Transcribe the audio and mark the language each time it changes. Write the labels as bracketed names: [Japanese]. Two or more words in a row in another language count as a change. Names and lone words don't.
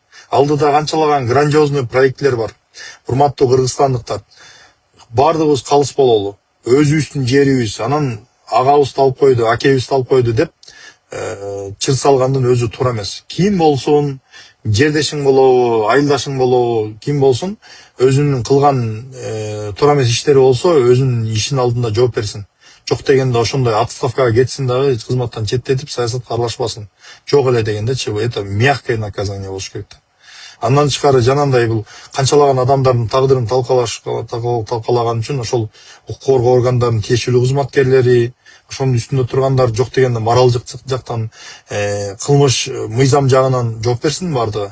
[Kyrgyz] Алдыда канчалаган грандиозный проектлер бар. Урматтуу кыргызстандыктар, баардыгыбыз калыс бололу, өзүбүздүн жерибиз, анан агабызды алып койду, акебизди алып койду деп чыр салгандын өзү туура эмес. Ким болсун, жердешиң болобу, айылдашың болобу, ким болсун, өзүнүн кылган туура эмес иштери болсо, өзүнүн ишинин алдында жооп берсин. Жок дегенде ошондой отставкага кетсин дагы, кызматтан четтетип, саясатка аралашпасын. Жок эле дегендечи, [Russian] это мягкое наказание [Kyrgyz] болуш керек. Андан тышкары жанагындай бул канчалаган адамдардын тагдырын талкалаган үчүн ошол укук коргоо органдарынын тиешелүү кызматкерлери, ошонун үстүндө тургандар жок дегенде моралдык жактан кылмыш мыйзам жагынан жооп берсин бардыгы.